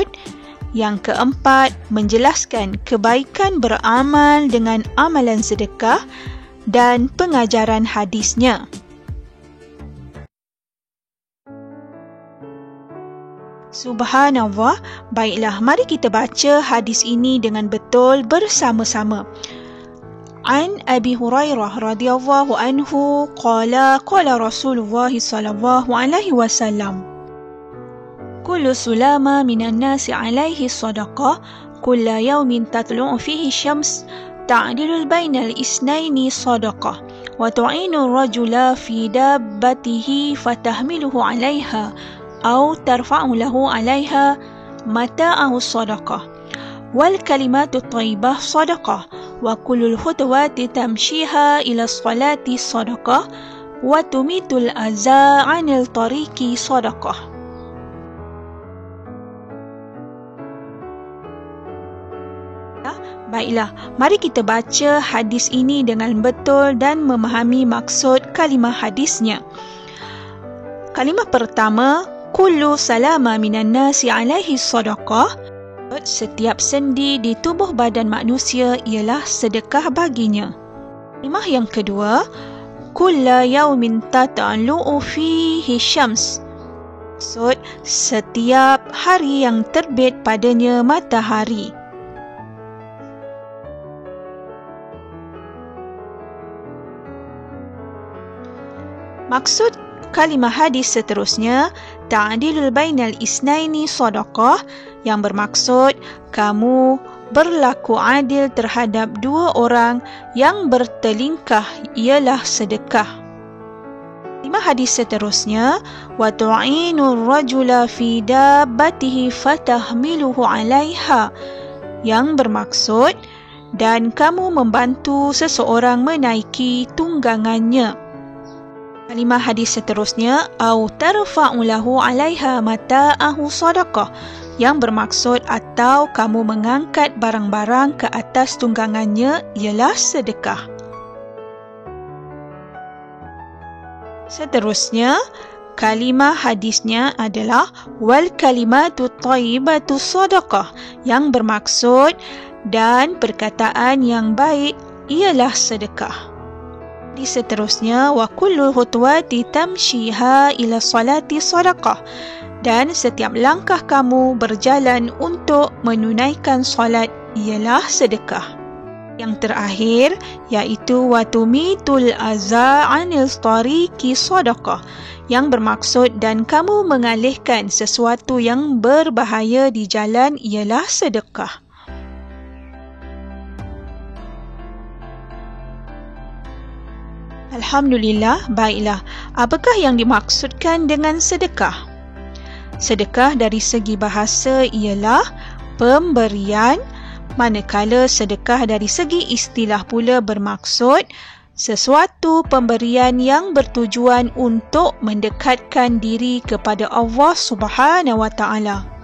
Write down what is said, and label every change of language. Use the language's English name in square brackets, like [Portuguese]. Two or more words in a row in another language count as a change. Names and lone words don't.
[Malay] Yang keempat, menjelaskan kebaikan beramal dengan amalan sedekah dan pengajaran hadisnya. Subhanallah, baiklah, mari kita baca hadis ini dengan betul bersama-sama. [Arabic] عن أبي هريرة رضي الله عنه قال رسول الله صلى الله عليه وسلم كل سلامى من الناس عليه صدقة كل يوم تطلع فيه الشمس تعدل بين الاثنين صدقة وتعين الرجل في دابته فتحمله عليها أو ترفع له عليها متاعه صدقة والكلمة الطيبة صدقة وكل خطوة تمشيها إلى الصلاة صدقة وتميط الأذى عن الطريق صدقة. [Malay] Baiklah, mari kita baca hadis ini dengan betul dan memahami maksud kalimah hadisnya. Kalimah pertama, [Arabic] كل سلامى من الناس عليه صدقة. [Malay] Setiap sendi di tubuh badan manusia ialah sedekah baginya. Kalimah yang kedua, [Arabic] كل يوم تطلع فيه الشمس. [Malay] Maksud, setiap hari yang terbit padanya matahari. Maksud kalimah hadis seterusnya, [Arabic] تعدل بين الاثنين صدقة, [Malay] yang bermaksud kamu berlaku adil terhadap dua orang yang bertelingkah ialah sedekah. Kalimah hadis seterusnya, [Arabic] وتعين الرجل في دابته فتحمله عليها, [Malay] yang bermaksud dan kamu membantu seseorang menaiki tunggangannya. Kalimah hadis seterusnya, [Arabic] أو ترفع له عليها متاعه صدقة, [Malay] yang bermaksud atau kamu mengangkat barang-barang ke atas tunggangannya ialah sedekah. Seterusnya, kalimah hadisnya adalah [Arabic] والكلمة الطيبة صدقة, [Malay] yang bermaksud dan perkataan yang baik ialah sedekah. Di seterusnya, [Arabic] وكل خطوة تمشيها إلى الصلاة صدقة, [Malay] dan setiap langkah kamu berjalan untuk menunaikan solat ialah sedekah. Yang terakhir iaitu [Arabic] وتميط الأذى عن الطريق صدقة, [Malay] yang bermaksud dan kamu mengalihkan sesuatu yang berbahaya di jalan ialah sedekah. Alhamdulillah, baiklah. Apakah yang dimaksudkan dengan sedekah? Sedekah dari segi bahasa ialah pemberian, manakala sedekah dari segi istilah pula bermaksud sesuatu pemberian yang bertujuan untuk mendekatkan diri kepada Allah [Arabic] سبحانه وتعالى.